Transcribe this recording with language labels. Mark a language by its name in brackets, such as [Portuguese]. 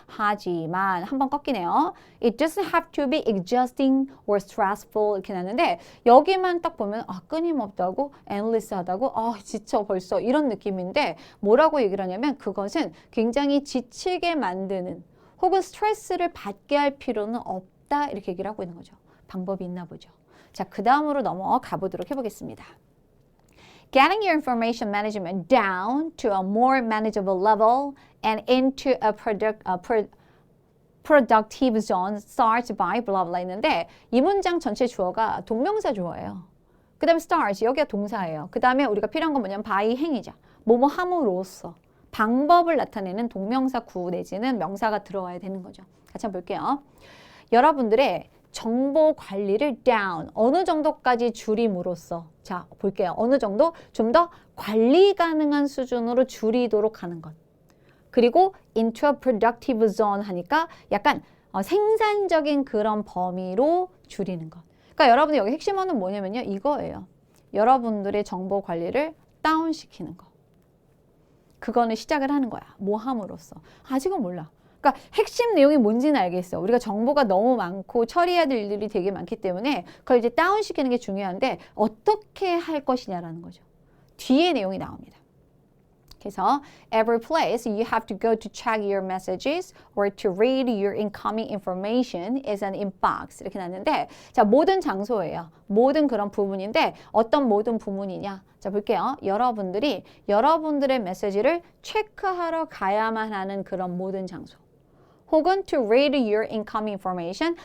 [Korean] 하지만 한번 꺾이네요. [English] It doesn't have to be exhausting or stressful [Korean] 이렇게 나는데 여기만 딱 보면 아 끊임없다고 endless하다고 아 지쳐 벌써 이런 느낌인데 뭐라고 얘기를 하냐면 그것은 굉장히 지치게 만드는 혹은 스트레스를 받게 할 필요는 없다 이렇게 얘기를 하고 있는 거죠. 방법이 있나 보죠. 자, 그 다음으로 넘어가 보도록 해보겠습니다. [English] Getting your information management down to a more manageable level and into a productive zone starts by blah blah [Korean] 있는데 이 문장 전체 주어가 동명사 주어예요. 그 다음에 starts 여기가 동사예요. 그 다음에 우리가 필요한 건 뭐냐면 by 행위죠. 뭐뭐 함으로써 방법을 나타내는 동명사 구 내지는 명사가 들어와야 되는 거죠. 같이 한번 볼게요. 여러분들의 정보 관리를 down 어느 정도까지 줄임으로써 자 볼게요. 어느 정도 좀 더 관리 가능한 수준으로 줄이도록 하는 것. 그리고 [English] into a productive zone [Korean] 하니까 약간 생산적인 그런 범위로 줄이는 것. 그러니까 여러분들 여기 핵심어는 뭐냐면요. 이거예요. 여러분들의 정보 관리를 다운시키는 거. 그거는 시작을 하는 거야. 뭐 함으로써. 아직은 몰라. 그러니까 핵심 내용이 뭔지는 알겠어. 우리가 정보가 너무 많고 처리해야 될 일들이 되게 많기 때문에 그걸 이제 다운시키는 게 중요한데 어떻게 할 것이냐라는 거죠. 뒤에 내용이 나옵니다. [English] 그래서 every place you have to go to check your messages or to read your incoming information is an inbox [Korean] 이렇게 났는데 자 모든 장소예요. 모든 그런 부분인데 어떤 모든 부분이냐 자 볼게요. 여러분들이 여러분들의 메시지를 체크하러 가야만 하는 그런 모든 장소 혹은 [English] to read your incoming information.